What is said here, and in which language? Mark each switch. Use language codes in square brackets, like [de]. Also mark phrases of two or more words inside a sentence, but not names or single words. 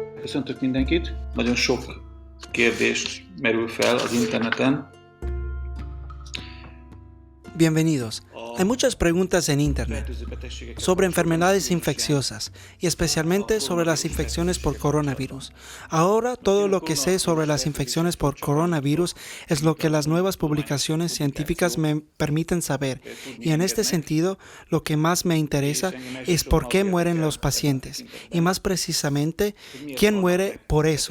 [hu] Köszöntök mindenkit. Nagyon sok kérdés merül fel az interneten. [es] Bienvenidos. Hay muchas preguntas en Internet sobre enfermedades infecciosas y especialmente sobre las infecciones por coronavirus. Ahora todo lo que sé sobre las infecciones por coronavirus es lo que las nuevas publicaciones científicas me permiten saber, y en este sentido lo que más me interesa es por qué mueren los pacientes y más precisamente quién muere por eso.